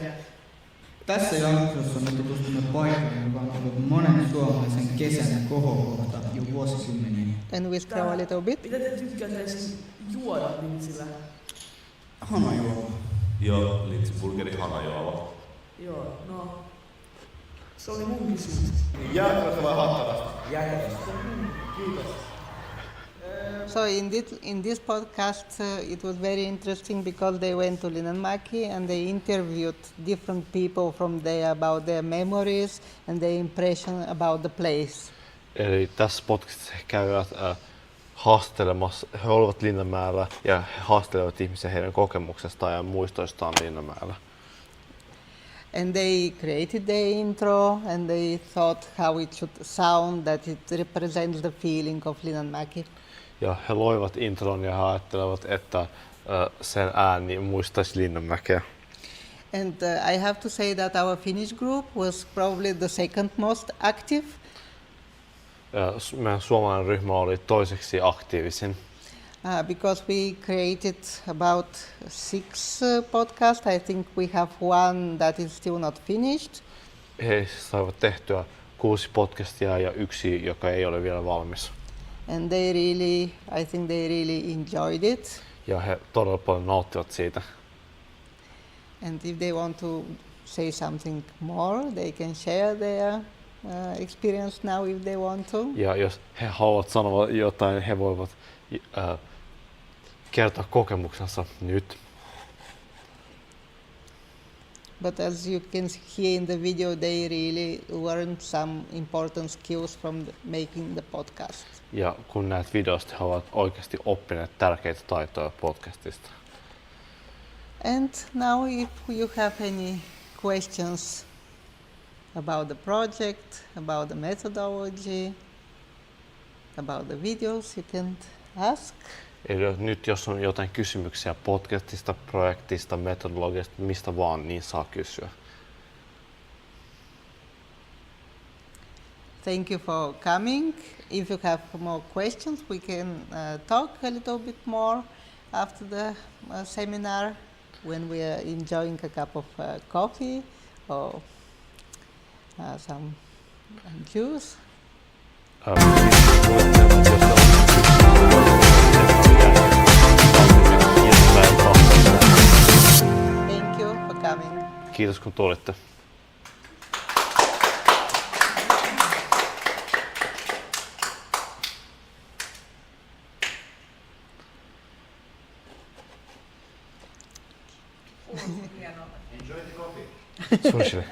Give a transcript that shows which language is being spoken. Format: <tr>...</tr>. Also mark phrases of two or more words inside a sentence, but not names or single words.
<fi>Tässä jaksossa me tutustumme paikkaan, joka on ollut monen suomalaisen kesän ja kohokohta jo vuosikymmeniä.</fi> <en>And we scroll a little bit.</en> <fi>Mitä te tykkäätte edes juoda Lintsillä? Hanajuoma. Joo, Lintsi-burgeri hanajuoma. Joo, no. Se oli mun kysymys. Jääkö vai hattarasta? Kiitos.</fi> <en>So in this podcast, it was very interesting because they went to Linnanmäki and they interviewed different people from there about their memories and their impression about the place.</en> <fi>Eli tässä podcastissa he käyvät haastelemassa, he olivat Linnanmäellä ja he haastelevat ihmisiä heidän kokemuksestaan ja muistoistaan Linnanmäellä.</fi> <en>And they created their intro and they thought how it should sound, that it represents the feeling of Linnanmäki.</en> <fi>Ja he loivat intron ja he ajattelevat, että sen ääni muistaisi Linnanmäkeä.</fi> <en>And I have to say that our Finnish group was probably the second most active.</en> <fi>Meidän suomalainen ryhmä oli toiseksi aktiivisin.</fi> <en>Because we created about 6 podcasts. I think we have one that is still not finished.</en> <fi>He saivat tehtyä 6 podcastia ja 1, joka ei ole vielä valmis.</fi> <en>And I think they really enjoyed it.</en> <fi>Ja he todella paljon nauttivat siitä.</fi> <en>And if they want to say something more, they can share their experience now if they want to.</en> <fi>Ja jos he haluavat sanoa jotain, he voivat kertoa kokemuksensa nyt.</fi> <en>But as you can hear in the video, they really learned some important skills from making the podcast.</en> <fi>Ja kun näet videosta, he ovat oikeasti oppineet tärkeitä taitoja podcastista.</fi> <en>And now if you have any questions about the project, about the methodology, about the videos, you can ask.</en> <fi>Eli nyt jos on jotain kysymyksiä podcastista, projektista, metodologiasta, mistä vaan, niin saa kysyä.</fi> <en>Thank you for coming. If you have more questions, we can talk a little bit more after the seminar when we are enjoying a cup of coffee or some juice. Thank you for coming.</en> <fi>Kiitos kun tulitte.</fi> <en>Enjoy the coffee. Sushi.</en>